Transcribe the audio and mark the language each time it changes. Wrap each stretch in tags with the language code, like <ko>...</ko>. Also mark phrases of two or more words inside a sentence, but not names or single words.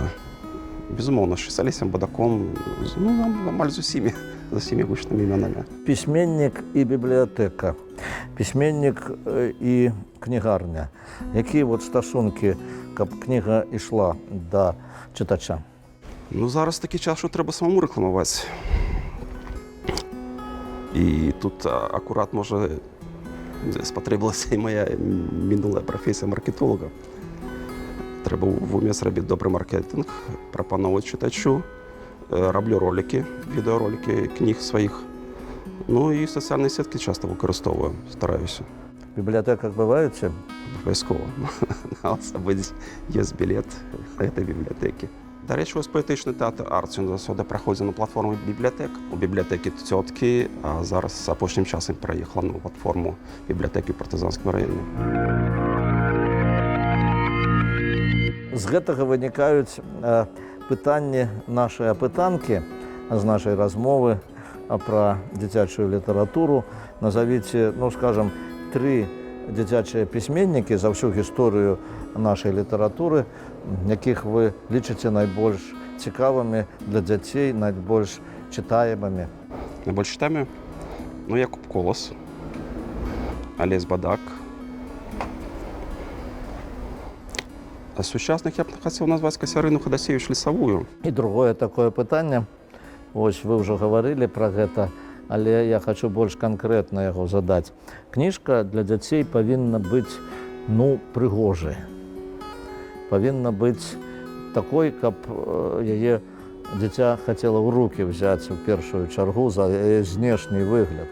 <be>Безумоўна, з Алесем Бадаком, ну, амаль з усімі гучнымі імянамі. Пісьменнік і бібліятэка, пісьменнік і кнігарня. Якія вот стасункі, каб кніга ішла да чытача?</be> <uk>Ну, зараз такі час, що треба самому рекламувати. І тут акурат, може, спотребилася і моя минула професія маркетолога. Треба в умі зробити добрий маркетинг, пропонувати читачу. Роблю ролики, відеоролики книг своїх. Ну і соціальні сітки часто використовую, стараюся. В бібліотеках буваєте? Обов'язково. На особливо є білет цієї бібліотеки. До речі, ось поетичний театр «Арт» завжди проходить на платформі бібліотек. У бібліотеки «Тьотки», а зараз останнім часом переїхала на платформу бібліотеки в Партизанському районі.</uk> <be>З гэтага вынікаюць пытанні нашай апытанкі з нашай размовы пра дзіцячую літаратуру. Назавіце, ну, скажам, 3 дзіцячыя пісьменнікі за ўсю гісторыю нашай літаратуры, якіх вы лічыце найбольш цікавымі для дзяцей, найбольш чытаемымі. Найбольш чытаемі?</be> <uk>Ну, Якуб Колас, Олесь Бадак. А з сучасних я б хотів назвати Касярину Ходосевич Лісовую.</uk> <be>І другое такое пытанне, ось вы ўжо гаварылі пра гэта, але я хочу больш канкрэтна яго задаць. Кніжка для дзяцей павінна быць, ну, прыгожай. Павінна быць такой, каб яе дзіця хацела ў рукі взяць у першую чаргу за яе знешні выгляд.</be>